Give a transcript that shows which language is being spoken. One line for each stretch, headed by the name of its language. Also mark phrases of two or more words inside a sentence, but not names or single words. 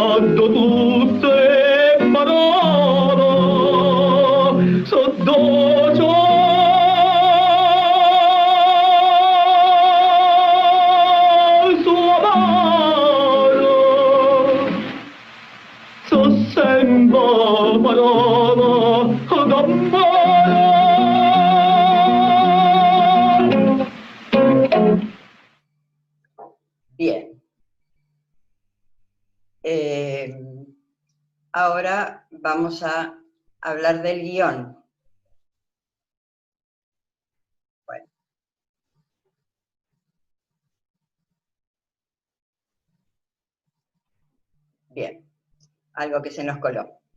Spanish: sotto tu separata, sotto ciò suo amaro, so sempre parola d'amore. Bien. Ahora vamos a hablar del guión. Bueno. Bien, algo que se nos coló.